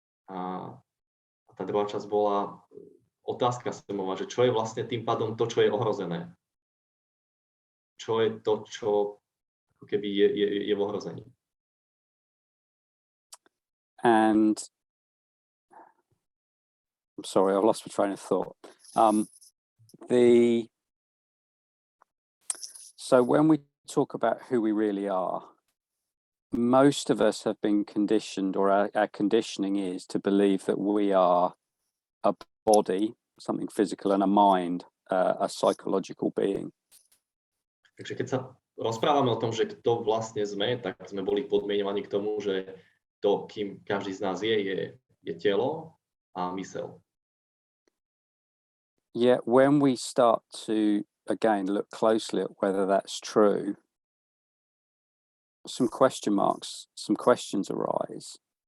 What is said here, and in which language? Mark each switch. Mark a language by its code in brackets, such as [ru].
[sk] A tá druhá časť bola otázka Semová, že čo je vlastne tým pádom to, čo je ohrozené. Čo je to, čo ako keby je v ohrození. [en] And I'm sorry, I've lost my train of thought. So when we talk about who we really are, most of us have been conditioned, or our conditioning is to believe that we are a body, something physical, and a mind, a psychological being. [sk] Takže keď sa rozprávame o tom, že kto vlastne sme, tak sme boli podmienovaní k tomu, že to, kým každý z nás je telo a mysel. [en] Yet when we start to, again, look closely at whether that's true, some question marks, some questions arise.